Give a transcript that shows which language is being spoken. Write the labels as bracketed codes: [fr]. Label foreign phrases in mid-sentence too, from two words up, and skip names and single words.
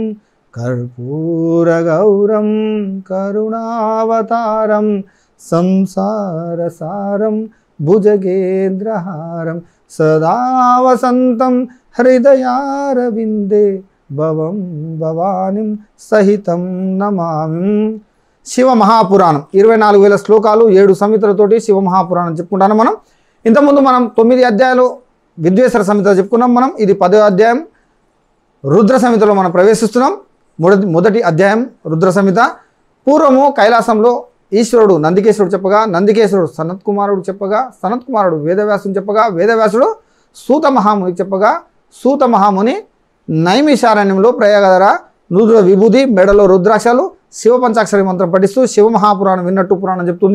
[sa] कर्पूरगौरं करुणावतारं संसारसारं भुजगेन्द्रहारं सदा वसन्तं हृदयारविन्दे भवं भवानीं सहितं नमामि। [te] శివ మహాపురాణం 24,000 శ్లోకాలు 7 సమితులతోటి శివ మహాపురాణం చెప్పుకుంటాను మనం. ఇంతకుముందు మనం 9 అధ్యాయాలు విద్వేశ్వర సమిత చెప్పుకున్నాం. మనం ఇది 10వ అధ్యాయం రుద్ర సమితలో మనం ప్రవేశిస్తున్నాం. మొదటి అధ్యాయం రుద్ర సమిత. పూర్వము కైలాసంలో ఈశ్వరుడు నందికేశ్వరుడు చెప్పగా, నందికేశ్వరుడు సనత్ కుమారుడు చెప్పగా, సనత్ కుమారుడు వేదవ్యాసుడు చెప్పగా, వేదవ్యాసుడు సూత మహామునికి చెప్పగా, సూత మహాముని నైమిషారణ్యంలో ప్రయాగధర నుదుర విభూది మెడలో రుద్రాక్షలు శివ పంచాక్షరి మంత్రం పఠిస్తూ శివ మహాపురాణం విన్నట్టు పురాణం చెప్తుంది.